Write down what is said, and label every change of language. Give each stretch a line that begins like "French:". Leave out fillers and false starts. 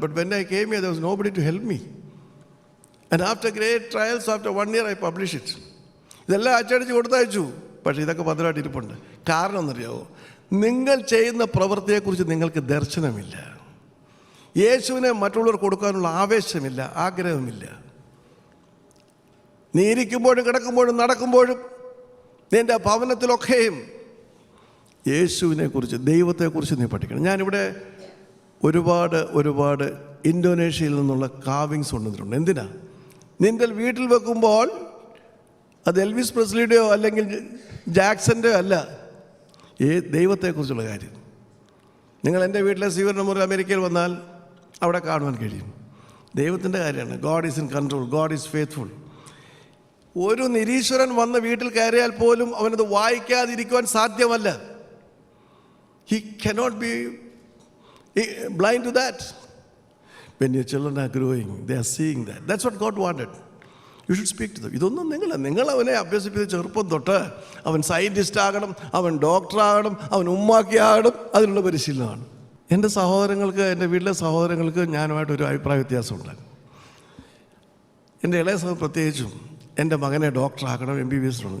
English: But when I came here, there was nobody to help me. And after great trials, after 1 year, I published it.
Malayalam: ഇതെല്ലാം അച്ചടിച്ച് കൊടുത്തയച്ചു. പക്ഷേ ഇതൊക്കെ ഭദ്രമായിട്ട് ഇരിപ്പുണ്ട്. കാരണം എന്നറിയാമോ? നിങ്ങൾ ചെയ്യുന്ന പ്രവൃത്തിയെക്കുറിച്ച് നിങ്ങൾക്ക് ദർശനമില്ല. യേശുവിനെ മറ്റുള്ളവർ കൊടുക്കാനുള്ള ആവേശമില്ല, ആഗ്രഹമില്ല. നീ ഇരിക്കുമ്പോഴും കിടക്കുമ്പോഴും നടക്കുമ്പോഴും നിൻ്റെ ഭവനത്തിലൊക്കെയും യേശുവിനെക്കുറിച്ച്, ദൈവത്തെക്കുറിച്ച് നീ പഠിക്കണം. ഞാനിവിടെ ഒരുപാട് ഇന്തോനേഷ്യയിൽ നിന്നുള്ള കാവിങ്സ് കൊണ്ടുവന്നിട്ടുണ്ട്. എന്തിനാ? നിൻ്റെ വീട്ടിൽ വെക്കുമ്പോൾ അത് എൽവിസ് പ്രെസ്ലിയുടെയോ അല്ലെങ്കിൽ ജാക്സൻ്റെയോ അല്ല, ദൈവത്തെക്കുറിച്ചുള്ള കാര്യം. നിങ്ങൾ എൻ്റെ വീട്ടിലെ സ്വീകരണമുറി അമേരിക്കയിൽ വന്നാൽ അവിടെ കാണുവാൻ കഴിയും. ദൈവത്തിൻ്റെ കാര്യമാണ്.
English: God is in control, God is faithful.
Malayalam: ഒരു നിരീശ്വരൻ വന്ന് വീട്ടിൽ കയറിയാൽ പോലും അവനത് വായിക്കാതിരിക്കുവാൻ സാധ്യമല്ല.
English: He cannot be blind to that. When your children are growing, they are seeing that. That's what God wanted. You should speak to them.
Malayalam: ഇതൊന്നും നിങ്ങൾ അവനെ അഭ്യസിപ്പിച്ച് ചെറുപ്പം തൊട്ട് അവൻ സയൻറ്റിസ്റ്റ് ആകണം, അവൻ ഡോക്ടറാകണം, അവൻ ഉമ്മാക്കിയാകണം, അതിനുള്ള പരിശീലനമാണ്. എൻ്റെ വീട്ടിലെ സഹോദരങ്ങൾക്ക് ഞാനുമായിട്ടൊരു അഭിപ്രായ വ്യത്യാസമുണ്ട്. എൻ്റെ ഇളയ സഹോദരൻ പ്രത്യേകിച്ചും എൻ്റെ മകനെ ഡോക്ടറാക്കണം, MBBS ആണ്.